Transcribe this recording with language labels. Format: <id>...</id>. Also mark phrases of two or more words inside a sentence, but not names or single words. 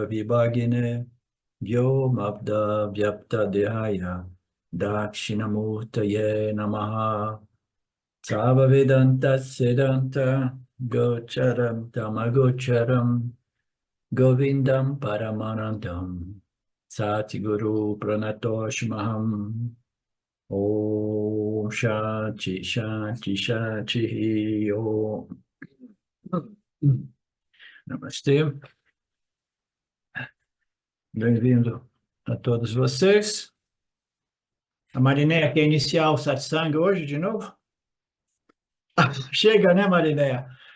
<sa>Vibhagine Vyomabda Vyapta Dehaya Dakshinamurtaye Namaha Sava Vedanta Siddhanta Gocharam Tamagocharam Govindam Paramanandam Satiguru Pranatoshmaham Om Shanti Shanti Shanti Om.</sa> <pt>Namastê, bem-vindo a todos vocês. A Marinéia quer iniciar o satsang hoje de novo? Chega, né, Marinéia?</pt>